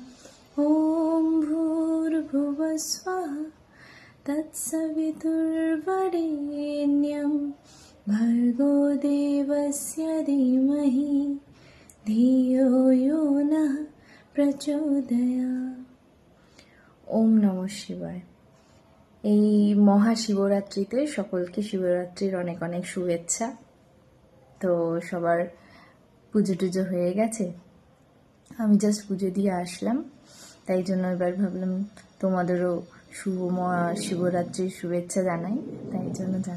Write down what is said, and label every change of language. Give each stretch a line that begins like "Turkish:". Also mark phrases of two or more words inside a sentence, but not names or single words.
Sanskrit: ॐ भूर्भुवस्वः तत्सवितुर्वरेण्यं भर्गो देवस्य धीमहि धियो यो नः प्रचोदयात्। ওম নমঃ শিবায়।
Bangla: এই মহাশিবরাত্রিতে সকলকে শিবরাত্রির অনেক অনেক শুভেচ্ছা। তো সবার পুজো টুজো হয়ে গেছে, আমি জাস্ট পুজো দিয়ে আসলাম, তাই জন্য এবার ভাবলাম তোমাদেরও শুভ মহাশিবরাত্রির শুভেচ্ছা জানাই, তাই জন্য জানালাম।